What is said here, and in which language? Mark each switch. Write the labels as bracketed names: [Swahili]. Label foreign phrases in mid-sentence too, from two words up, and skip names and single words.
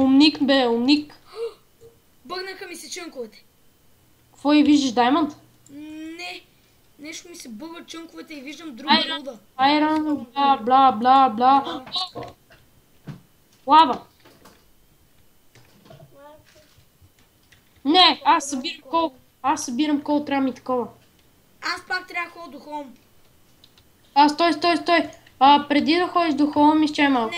[Bulgarian] умник, бе, умник. Бъгнаха ми се чънковете. Какво и виждаш, Даймонд? Не. Нещо ми се бъгват чънковете и виждам друга руда. Айрон, бла, бла, бла, бла. Лава. Не, аз събирам кол. Аз събирам кол, трябва ми такова. Аз пак трябва да ходя до холм. Стой. Преди да ходиш до холм, изчай малко.